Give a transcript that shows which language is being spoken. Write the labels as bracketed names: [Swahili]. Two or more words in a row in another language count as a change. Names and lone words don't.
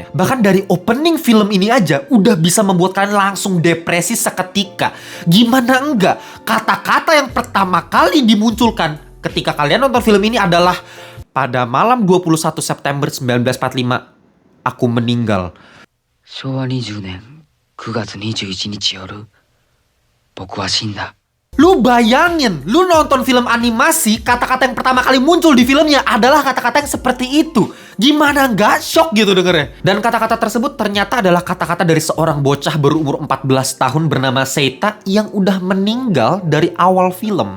[Indonesian] Bahkan dari opening film ini aja udah bisa membuat kalian langsung depresi seketika. Gimana enggak? Kata-kata yang pertama kali dimunculkan ketika kalian nonton film ini adalah, pada malam 21 September 1945, aku meninggal. [Japanese] 昭和20年9月21日夜、僕は死んだ。 [Indonesian] Lu bayangin, lu nonton film animasi, kata-kata yang pertama kali muncul di filmnya adalah kata-kata yang seperti itu. Gimana nggak shock gitu dengernya? Dan kata-kata tersebut ternyata adalah kata-kata dari seorang bocah berumur 14 tahun bernama Seita yang udah meninggal dari awal film.